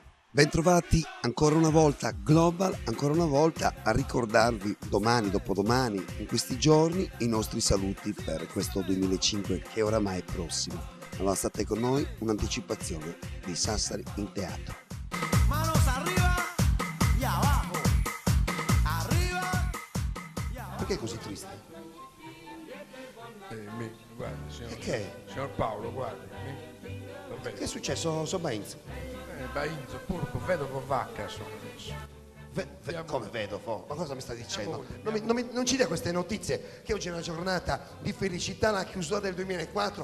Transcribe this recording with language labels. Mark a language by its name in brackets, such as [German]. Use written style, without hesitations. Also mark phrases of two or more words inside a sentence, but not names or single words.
[Italian] Bentrovati ancora una volta Global, ancora una volta a ricordarvi domani, dopodomani, in questi giorni, i nostri saluti per questo 2005 che oramai è prossimo. Allora state con noi, un'anticipazione di Sassari in teatro. [Spanish] Manos arriba y abajo, arriba y abajo. [Italian] Perché è così triste? Guarda, signor, Perché? signor Paolo, guarda. Che è successo? So Bainz? Bainzo, Porco, Vedovo, Vacca sono adesso. Come vedo? Ma cosa mi sta dicendo? Andiamo. Non ci dia queste notizie che oggi è una giornata di felicità, la chiusura del 2004.